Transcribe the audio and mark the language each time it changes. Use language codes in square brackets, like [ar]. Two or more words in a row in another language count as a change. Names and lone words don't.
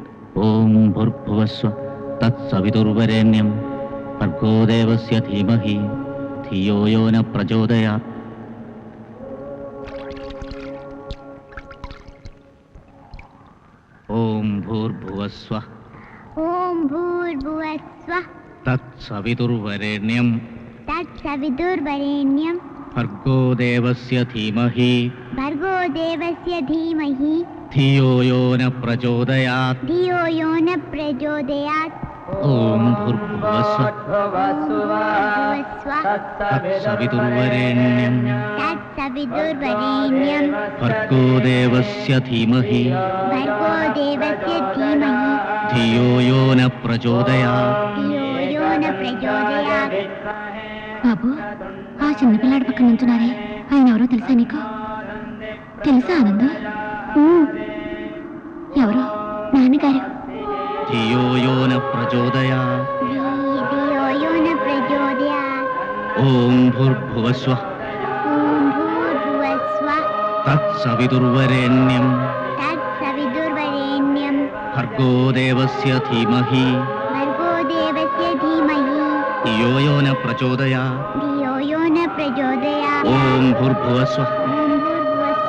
[sa] ఓం భూర్భువస్వ తత్సవితుర్వరేణ్యం భర్గో దేవస్య ధీమహి ధియో యో న ప్రచోదయాత్. ఓం భూర్భువస్వ ఓం భూర్భువస్వ తత్సవితుర్వరేణ్యం తత్సవితుర్వరేణ్యం భర్గో దేవస్య ధీమహి భర్గో దేవస్య ధీమహి ధియో యో న ప్రచోదయాత్. ధియో యో న ప్రచోదయాత్. ఓం భూర్భువస్వ భూర్భువస్వ తత్సవితుర్వరేణ్యం తత్సవితుర్వరేణ్యం భర్గో దేవస్య ధీమహి భర్గో దేవస్య ధీమహి ధియో యో న ప్రచోదయాత్. ధియో యో న ప్రచోదయాత్. [te] బాబు, ఆ చిన్నపిల్లాడి పక్కన నుంచున్నారే, ఆయన ఎవరో తెలుసా నీకు? తెలుసా ఆనంద్? ఎవరో నాన్నగారు. [sa] ధియో యో న ప్రచోదయాత్. ధియో యో న ప్రచోదయాత్. ఓం భూర్భువస్వ ఓం భూర్భువస్వ తత్సవితుర్వరేణ్యం తత్సవితుర్వరేణ్యం భర్గో దేవస్య ధీమహి భర్గో దేవస్య ధీమహి ధియో యో న ప్రచోదయాత్. ధియో యో న ప్రచోదయాత్. ఓం భూర్భువస్వ ఓం భూర్భువస్వ